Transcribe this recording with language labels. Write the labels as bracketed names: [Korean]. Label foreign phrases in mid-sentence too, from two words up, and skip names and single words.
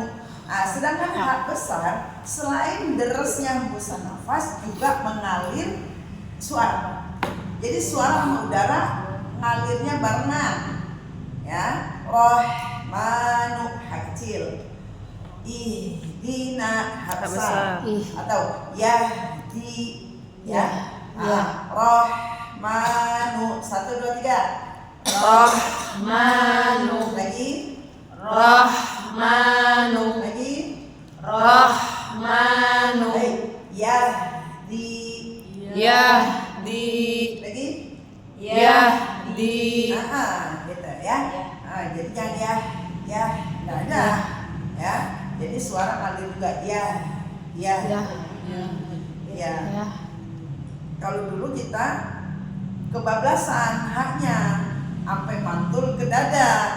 [Indonesian] Nah, sedangkan H besar selain deresnya hembusan nafas juga mengalir suara. Jadi suara sama udara ngalirnya barengan. Ya, Rohmanu H kecil. Ihdina H besar. Atau Yahdi ya. Rohmanu 1, 2, 3. Rohmanu Lagi. Rohmanu Lagi. Rohmanu Baik. Yahdi Yahdi. Lagi? Yahdi. Gitu ya. Jadi jangan ya, nggak ada. Ya, jadi suara ngalir juga ya. Kalau dulu kita kebablasan haknya sampai mantul ke dada.